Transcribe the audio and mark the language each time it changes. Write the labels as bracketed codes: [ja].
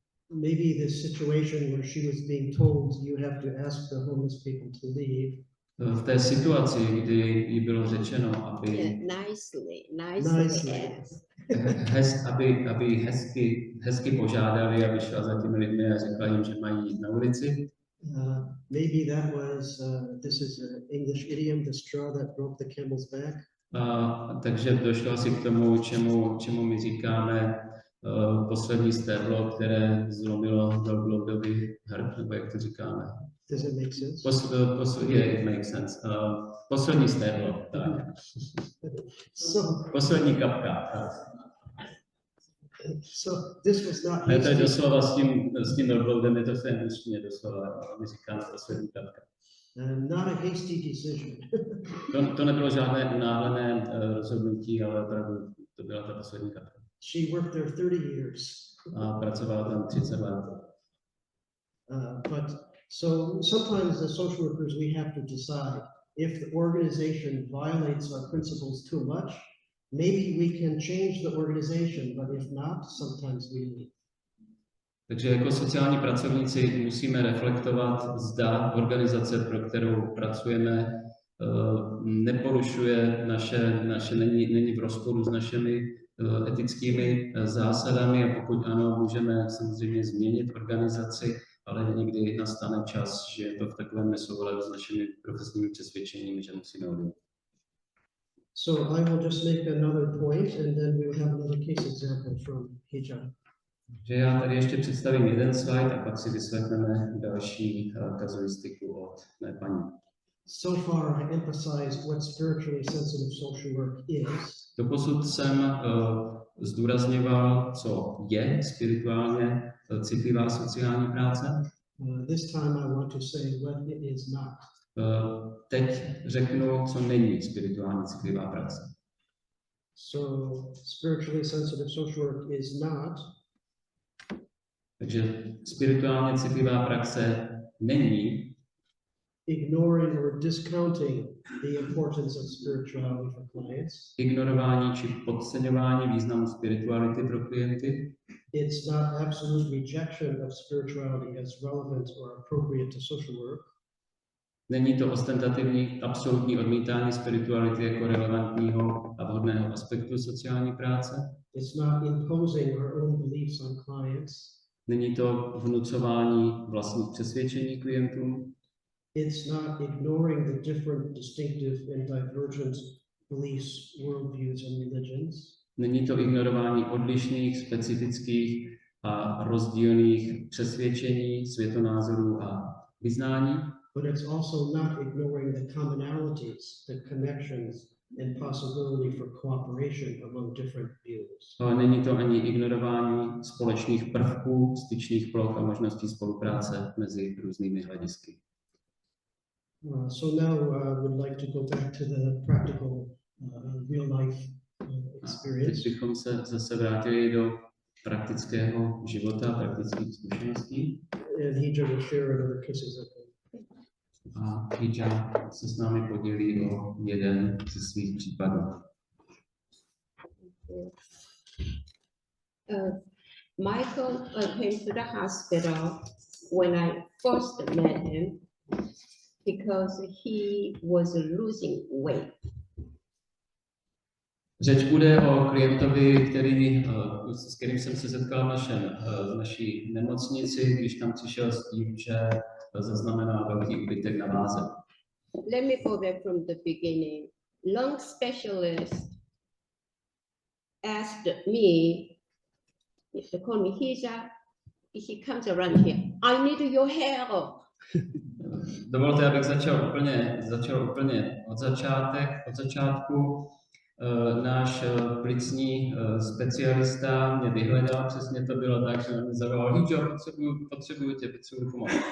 [en] maybe the situation where she was being told you have to ask the homeless people to leave. [cs] V té situaci, kdy jí bylo řečeno, aby aby hezky požádali, aby šla za těmi lidmi a řekla jim, že mají jít na ulici. [en] Maybe that was this is an English idiom, the straw that broke the camel's back. [cs] Takže došlo asi k tomu, čemu my říkáme poslední stéblo, které zlomilo velbloudový hrb, nebo jak to říkáme. [en] Does it make sense? It makes sense. [cs] Poslední stéblo, tak. Poslední kapka. [en] So this was not. [cs] Ne, to je doslova s tím velbloudem, je to v té angličtině doslova, my říkáme poslední kapka. [en] Not a hasty decision. [cs] To nebylo žádné unáhlené rozhodnutí, ale opravdu to byla ta poslední kapka. [en] She worked there 30 years. [cs] A pracovala tam 30 let. [en] But so sometimes as social workers we have to decide if the organization violates our principles too much, maybe we can change the organization, but if not, sometimes we leave. [cs] Takže jako sociální pracovníci musíme reflektovat, zda organizace, pro kterou pracujeme, neporušuje není v rozporu s našimi etickými zásadami, a pokud ano, můžeme samozřejmě změnit organizaci, ale někdy nastane čas, že je to v takovém nesouladu s našimi profesními přesvědčeními, že musíme odejít. [en] So I will just make another point and then we will have another case example from hijab. [cs] Že já tady ještě představím jeden slide a pak si vyslechneme další kazuistiku od mé paní. [en] So far, I emphasized what spiritually sensitive social work is. [cs] Doposud jsem zdůrazňoval, co je spirituálně citlivá sociální práce. [en] This time I want to say what it is not. [cs] Teď řeknu, co není spirituálně citlivá práce. [en] So spiritually sensitive social work is not [cs] Takže spirituálně citlivá praxe není [en] ignoring or discounting the importance of spirituality for clients. [cs] ignorování či podceňování významu spirituality pro klienty. [en] It's not absolute rejection of spirituality as relevant or appropriate to social work. [cs] Není to ostentativní absolutní odmítání spirituality jako relevantního a vhodného aspektu sociální práce. [en] It's not imposing our own beliefs on clients. [cs] Není to vnucování vlastních přesvědčení klientům. [en] It's not ignoring the different, distinctive, and divergent beliefs, worldviews, and religions. [cs] Není to ignorování odlišných, specifických a rozdílných přesvědčení, světonázorů a vyznání. [en] But it's also not ignoring the commonalities, the connections, and possibility for cooperation among different views. [cs] Ale není to ani ignorování společných prvků, styčných ploch a možností spolupráce mezi různými hledisky. [en] So now would like to go back to the practical, real life experience. [cs] Teď bychom se zase vrátili do praktického života, praktických zkušeností. [en] And Hija will share another case example. [cs] A Hija se s námi podělí o jeden ze svých případů. [en] Michael came to the hospital when I first met him because he was losing weight. [cs] Řeč bude o klientovi, s kterým jsem se setkal v naší nemocnici, když tam přišel s tím, že zaznamenal velký úbytek na váze. [en] Let me go back from the beginning. Lung specialist asked me, he called me Hija, he comes around here, I need your help. [cs] Dovolte, abych začal úplně od začátku. Náš plicní specialista mě vyhledal, přesně to bylo tak, že mě zavolal, Hijo, potřebuji pomoc.